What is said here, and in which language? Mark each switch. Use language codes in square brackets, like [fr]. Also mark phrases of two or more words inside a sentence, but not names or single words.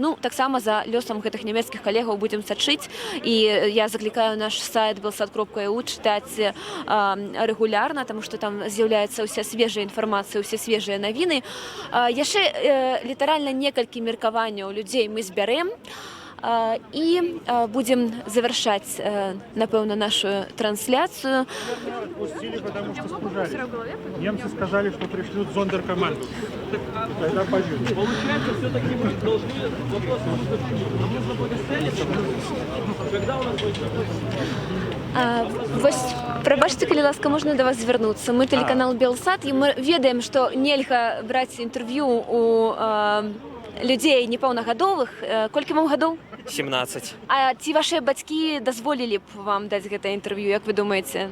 [be] Ну, таксама за лёсам гэтых нямецкіх калегаў будзем сачыць, і я заклікаю наш сайт belsat.eu чытаць рэгулярна, таму што там з'яўляецца ўся свежая інфармацыя, ўсе свежыя навіны. Яшчэ літаральна некалькі меркаванняў людзей мы збярэм і будем завершаць, напэўна, [ru] нашу трансляцию. Отпустили, потому что спужали. Немцы сказали, что пришлют зондеркоманду. Тогда пойдем. Получается, все-таки мы должны вопрос нам нужно будет селиться. Когда у нас будет [be] Вось, прабачце, калі ласка, можна да вас звярнуцца. Мы тэлеканал Белсат, і мы ведаем, што нельга браць інтэрв'ю у людзей непаўнагадовых. Колькі вам гадоў? 17. А ці вашыя бацькі дазволілі б вам даць гэта інтэрв'ю, як вы думаеце?